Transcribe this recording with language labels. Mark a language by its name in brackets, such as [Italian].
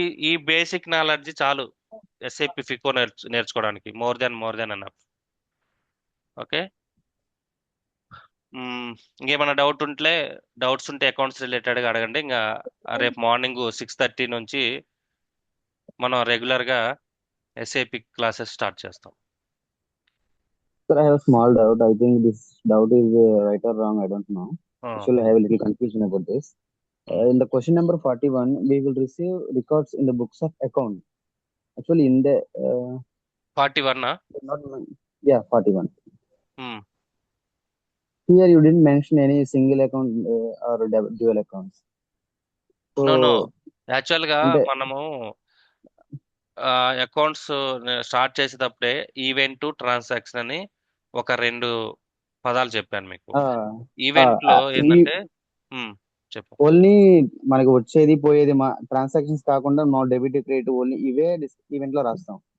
[Telugu] ఈ basic knowledge చాలు SIP Fico నేర్చుకోవడానికి. [English] More than enough. [Telugu] ఓకే. ఇంకేమైనా డౌట్స్ ఉంటే అకౌంట్స్ రిలేటెడ్గా అడగండి. ఇంకా రేపు మార్నింగ్ 6:30 నుంచి మనం రెగ్యులర్గా ఎస్ఐపి క్లాసెస్ స్టార్ట్ చేస్తాం. [English] Sir, I have a small doubt. I think this doubt is right or wrong. I don't know. Actually, I have a little confusion about this. In the question number 41, we will receive records in the books of account. Actually, in the 41 not yeah 41. Here you didn't mention any single account or dual accounts. So, no యాక్చువల్గా [Telugu] అంటే మనము accounts start చేసేటప్పుడే event transaction అని ఒక 2 పదాలు చెప్పాను మీకు. Event లో ఏంటంటే చెప్పు. ఓన్లీ మనకి వచ్చేది పోయేది ట్రాన్సాక్షన్స్ కాకుండా నో డెబిట్ క్రెడిట్ ఓన్లీ ఇవే ఈవెంట్ లో రాస్తాం.